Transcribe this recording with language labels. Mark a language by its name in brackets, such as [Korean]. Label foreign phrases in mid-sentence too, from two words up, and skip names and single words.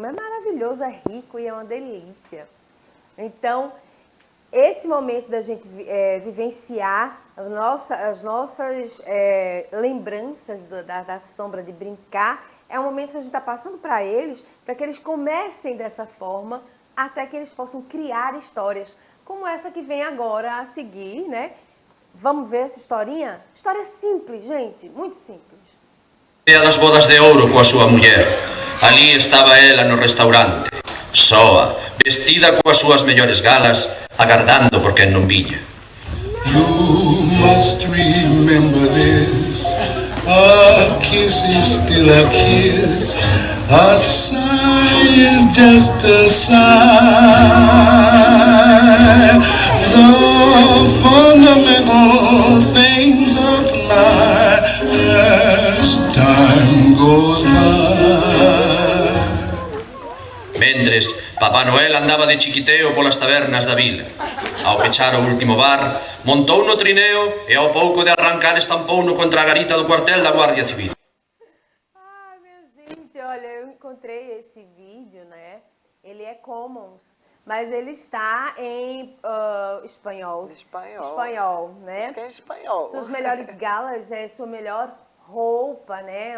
[Portuguese] É maravilhoso, é rico e é uma delícia. Então, esse momento da gente vivenciar as nossas lembranças da sombra, de brincar, é um momento que a gente está passando para eles, para que eles comecem dessa forma, até que eles possam criar histórias, como essa que vem agora a seguir, né? Vamos ver essa historinha? História simples, gente, muito simples. [Galician] Das bodas de ouro coa súa muller. Ali estaba ela no restaurante, soa, vestida coas súas mellores galas, agardando por quen non viña. [English] You must remember this. A kiss is still a kiss. A sigh is just a sigh. The fundamental things apply as time goes by. [Galician] Mentres, Papá Noel andaba de chiquiteo polas tabernas da vila. Ao pechar o último bar, montou no trineo e ao pouco de arrancar estampou no contra a garita do cuartel da Guardia Civil. [Portuguese] Minha gente, olha, eu encontrei esse vídeo, né? Ele é Commons, mas ele está em espanhol. Espanhol, né? Acho que é em espanhol. Suas melhores galas é sua melhor roupa, né?